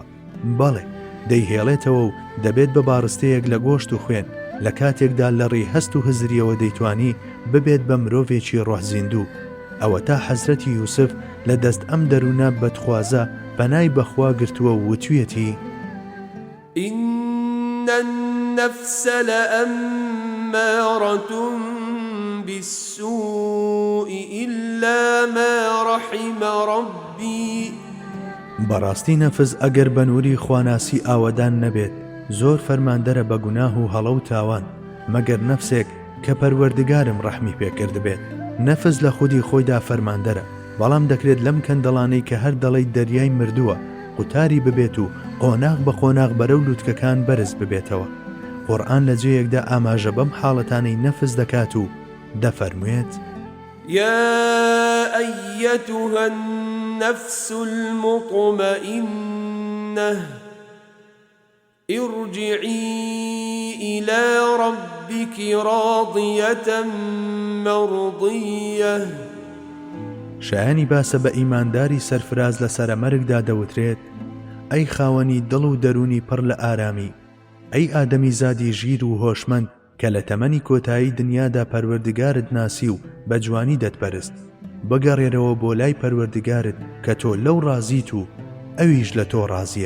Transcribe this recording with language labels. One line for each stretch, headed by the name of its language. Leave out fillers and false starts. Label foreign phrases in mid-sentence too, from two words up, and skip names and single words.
Central Kurdish: بەڵێ دەیهێڵێتەوە و دەبێت بە باڕستەیەک لە گۆشت و خوێن لە کاتێکدا لە ڕێی هەست و هزریەوە دەیتوانی ببێت بە مرۆڤێکی ڕۆحزیندوو. ئەوە تا حەزرەتی یوسف لە دەست ئەم دەروونە بەدخوازە پەنای بەخوا گرتووە و وتویەتی
Arabic: إن النفس لأمارة بالسوء إلا ما رحم ربي.
Central Kurdish: بەڕاستی نەفس ئەگەر بەنووری خواناسی ئاوەدان نەبێت زۆر فەرماندەرە بە گوناه و هەڵە و تاوان مەگەر نەفسێک کە پەروەردگارم ڕەحمی پێکرد بێت. نەفس لە خودی خۆیدا فەرماندەرە، بەڵام دەکرێت لەم کەندەڵانەی کە هەر دەڵی دەریای مردووە قوتاری ببێت و قۆناغ بە قۆناغ بەرەو لووتکەکان بەرز ببێتەوە. قورئان لە جێیەکدا ئاماژە بەم حاڵەتانەی نەفس دەکات و دەفەرموێت
Arabic: يا أيتها النفس المطمئنة ارجعي إلى ربك راضية مرضية.
Central Kurdish: شایانی باسە بە ئیمانداری سەرفراز لە سەرەمەرگدا دەوترێت ئەی خاوەنی دڵ و دەرونی پڕ لە ئارامی، ئەی ئادەمی زادی ژیر و هۆشمەند کە لە تەمەنی کۆتایی دنیادا پەروەردگارت ناسی و بە جوانی دەتپەرست، بگەڕێرەوە بۆ لای پەروەردگارت کە تۆ لەو ڕازیت و ئەویش لە تۆ ڕازیە.